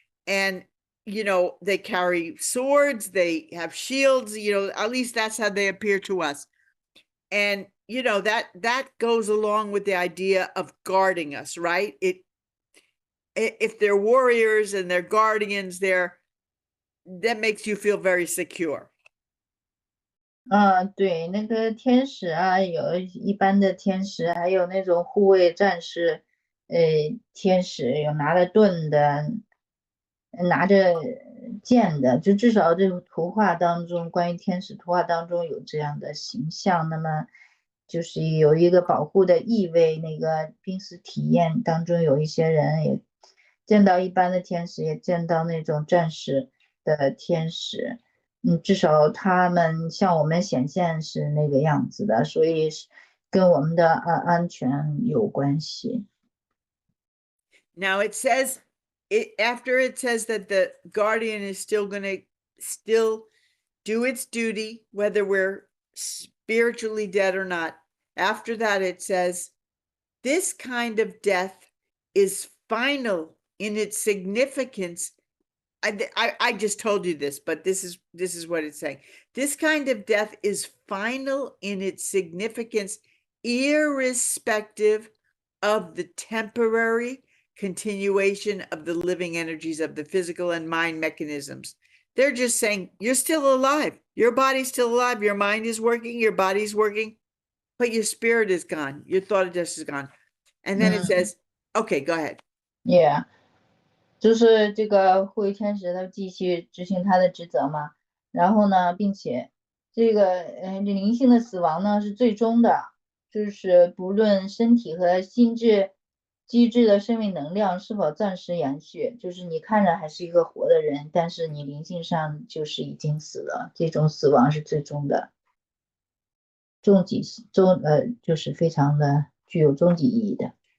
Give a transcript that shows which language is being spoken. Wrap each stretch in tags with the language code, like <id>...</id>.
<en>And, you know, they carry swords, they have shields, you know, at least that's how they appear to us. And, you know, that goes along with the idea of guarding us, right? If they're warriors and they're guardians, that makes you feel very secure.</en> <zh>对，那个天使啊，有一般的天使，还有那种护卫战士，天使有拿着盾的，拿着剑的，就至少这个图画当中，关于天使图画当中有这样的形象，那么就是有一个保护的意味。那个濒死体验当中，有一些人也见到一般的天使，也见到那种战士的天使。至少他们向我们显现是那个样子的，所以跟我们的安全有关系。</zh> <en>Now it says, after it says that the guardian is still going to do its duty, whether we're spiritually dead or not. After that, it says, this kind of death is final in its significance. I just told you this, but this is what it's saying. This kind of death is final in its significance, irrespective of the temporary continuation of the living energies of the physical and mind mechanisms. They're just saying, you're still alive. Your body's still alive. Your mind is working. Your body's working, but your spirit is gone. Your thought just is gone. And then it says, okay, go ahead. Yeah.</en> <zh>就是这个护卫天使他继续执行他的职责嘛，然后呢，并且这个灵性的死亡呢是最终的，就是不论身体和心智机制的生命能量是否暂时延续，就是你看着还是一个活的人，但是你灵性上就是已经死了，这种死亡是最终的，就是非常的具有终极意义的。</zh>